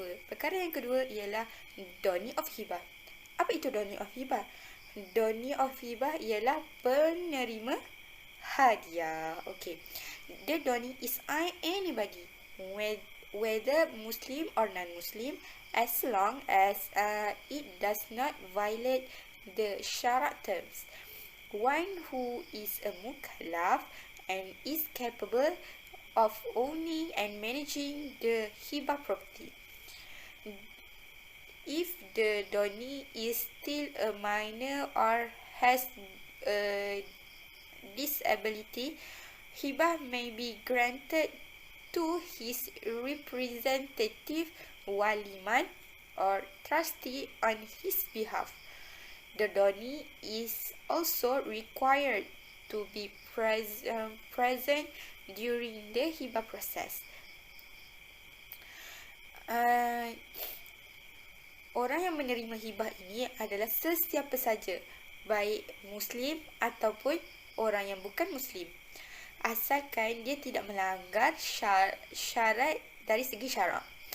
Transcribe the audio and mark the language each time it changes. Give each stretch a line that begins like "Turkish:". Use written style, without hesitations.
Malay: Perkara yang kedua ialah doni of hibah. Apa itu doni of hibah? Doni of hibah ialah penerima hadiah. Okay.
English: The donee is anybody, whether Muslim or non-Muslim, as long as it does not violate the syarat terms. One who is a mukallaf and is capable of owning and managing the hibah property. If the donee is still a minor or has a disability, hibah may be granted to his representative, waliman, or trustee on his behalf. The donee is also required to be present during the hibah process.
Malay: Orang yang menerima hibah ini adalah sesiapa saja, baik Muslim ataupun orang yang bukan Muslim, asalkan dia tidak melanggar syarat dari segi syarak.